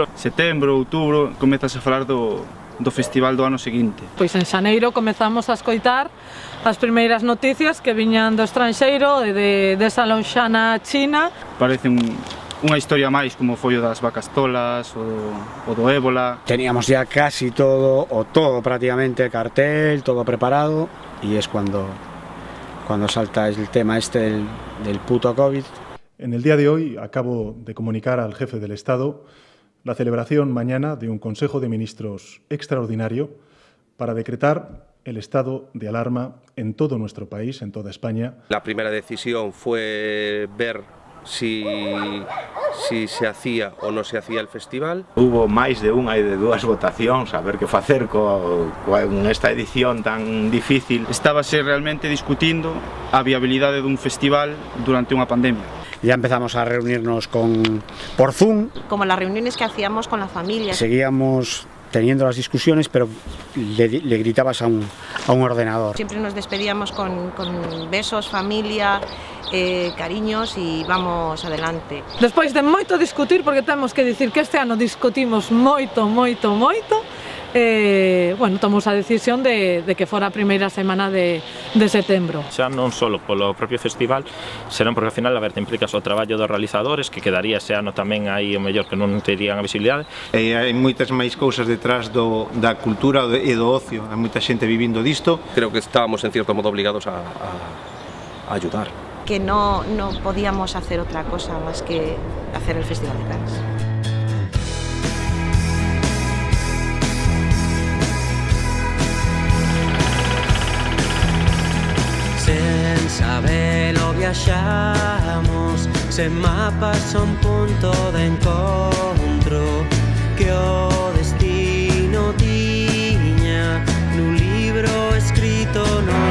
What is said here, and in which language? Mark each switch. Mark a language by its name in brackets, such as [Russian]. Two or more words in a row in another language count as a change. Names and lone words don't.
[Galician] Setembro, outubro, comezas a falar do festival do ano seguinte. Pois en xaneiro comezamos a escoitar as primeiras noticias que viñan do estranxeiro e desa lonxana China. Parece unha historia máis como foi o das vacas tolas, o do ébola. [Spanish] Teníamos ya casi todo, o todo prácticamente, el cartel, todo preparado, y es cuando salta el tema este del puto COVID. En el día de hoy acabo de comunicar al jefe del Estado la celebración mañana de un Consejo de Ministros extraordinario para decretar el estado de alarma en todo nuestro país, en toda España. La primera decisión fue ver si se hacía o non se hacía el festival. [Galician] Hubo máis de unha e de dúas votacións a ver que facer con esta edición tan difícil. Estábase realmente discutindo a viabilidade dun festival durante unha pandemia. [Spanish] Ya empezamos a reunirnos por Zoom. Como las reuniones que hacíamos con la familia. Seguíamos teniendo las discusiones, pero le gritabas a un ordenador. Siempre nos despedíamos con besos, familia, cariños y vamos adelante. [Galician] Despois de moito discutir, porque temos que dicir que este ano discutimos moito, bueno, tomamos a decisión de que fora a primeira semana de setembro. Xa non só polo propio festival, senón porque ao final te implicas o traballo dos realizadores, que quedaría ese ano tamén aí o mellor que non terían a visibilidade. Hai moitas máis cousas detrás da cultura e do ocio, hai moita xente vivindo disto. [Spanish] Creo que estábamos en cierto modo obligados a ayudar. Que no podíamos hacer otra cosa más que hacer el Festival de Cans. [Galician] Sen sabelo viaxamos, sen mapas son punto de encontro, que o destino tiña nun libro escrito no